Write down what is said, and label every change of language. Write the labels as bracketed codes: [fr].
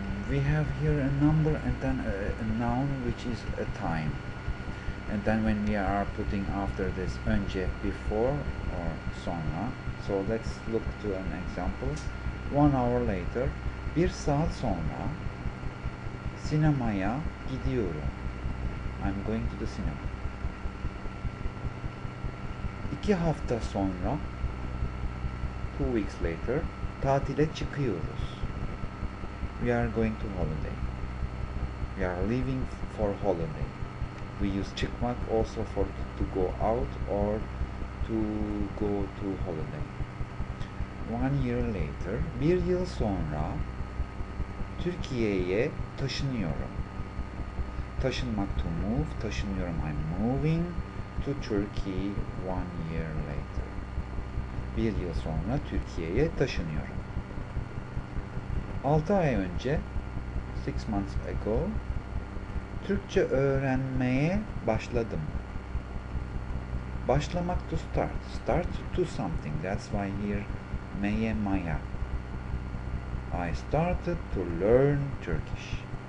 [en] We have here a number and then a noun which is a time. And then when we are putting after this önce, before or sonra. So let's look to an example. 1 hour later, [tr] bir saat sonra sinemaya gidiyorum. [en] I'm going to the cinema. [tr] 2 hafta sonra, [en] 2 weeks later, [tr] tatile çıkıyoruz. [en] We are going to holiday. We are leaving for holiday. We use çıkmak also for to go out or to go to holiday. 1 year later, [tr] bir yıl sonra Türkiye'ye taşınıyorum. [en] Taşınmak to move, taşınıyorum I'm moving to Turkey 1 year later. [tr] Bir yıl sonra Türkiye'ye taşınıyorum. 6 ay önce, [en] 6 months ago, [tr] Türkçe öğrenmeye başladım. [en] Başlamak to start. Start to something. That's why here meye maya. I started to learn Turkish.